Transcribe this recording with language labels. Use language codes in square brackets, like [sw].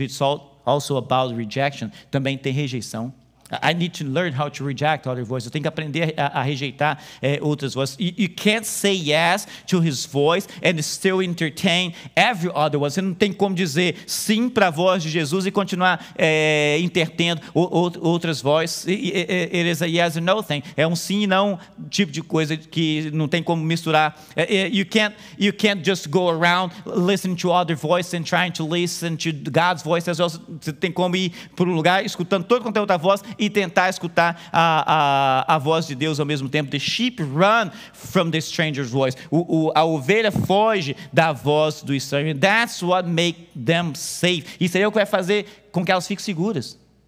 [en] It's also about rejection. [pt] Também tem rejeição. [en] I need to learn how to reject other voices. [pt] Eu tenho que aprender a rejeitar outras vozes. [en] You can't say yes to his voice and still entertain every other one. [pt] Você não tem como dizer sim para a voz de Jesus e continuar entretendo outras vozes. [en] It is a yes or no thing. [pt] É um sim e não tipo de coisa que não tem como misturar. [en] You can't just go around listening to other voices and trying to listen to God's voice as well. [pt] Você tem como ir para um lugar escutando todo quanto é outra voz e tentar escutar a voz de Deus ao mesmo tempo. [en] The sheep run from the stranger's voice. [pt] A ovelha foge da voz do estranho. [en] That's what makes them safe. [pt] Isso aí é o que vai fazer com que elas fiquem seguras.